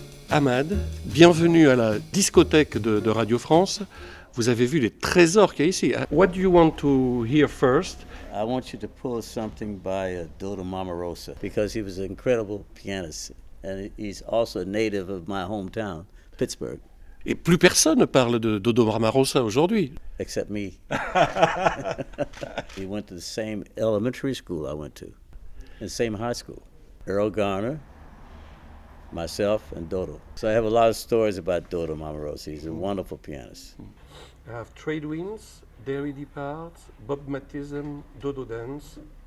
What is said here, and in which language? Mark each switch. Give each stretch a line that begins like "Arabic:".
French: Ahmad, bienvenue à la discothèque de Radio France. Vous avez vu les trésors qu'il y a ici.
English: What do you want to hear first? I want you to pull something by Dodo Mamarosa because he was an incredible pianist and he's also a native of my hometown, Pittsburgh.
French: Et plus personne ne parle de Dodo Marmarosa aujourd'hui.
English: Except me. He went to the same elementary school I went to, and the same high school. Earl Garner, myself, and Dodo. So I have a lot of stories about Dodo Mamarosa. He's a wonderful pianist. I have Trade Winds, Dairy Depart, Bob Matism, Dodo Dance.